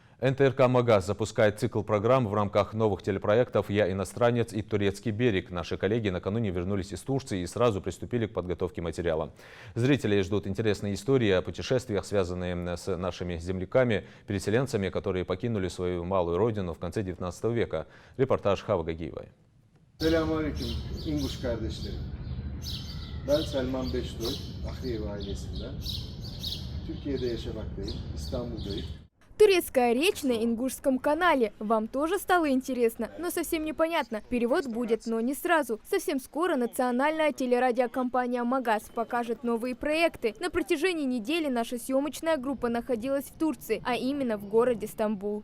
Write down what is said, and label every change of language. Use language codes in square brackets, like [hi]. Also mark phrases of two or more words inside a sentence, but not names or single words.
[ru] НТРК «Магаз» запускает цикл программ в рамках новых телепроектов «Я иностранец» и «Турецкий берег». Наши коллеги накануне вернулись из Турции и сразу приступили к подготовке материала. Зрителей ждут интересные истории о путешествиях, связанные с нашими земляками, переселенцами, которые покинули свою малую родину в конце 19 века. Репортаж Хава Гагиевой. [tr] Selamünaleyküm İnguş kardeşlerim. Ben Selman Beşdoy, Ahriyev ailesinden. Türkiye'de yaşamaktayım, İstanbul'dayım. [ru] Турецкая речь на Ингушском канале. Вам тоже стало интересно, но совсем непонятно. Перевод будет, но не сразу. Совсем скоро национальная телерадиокомпания «Магаз» покажет новые проекты. На протяжении недели наша съемочная группа находилась в Турции, а именно в городе Стамбул.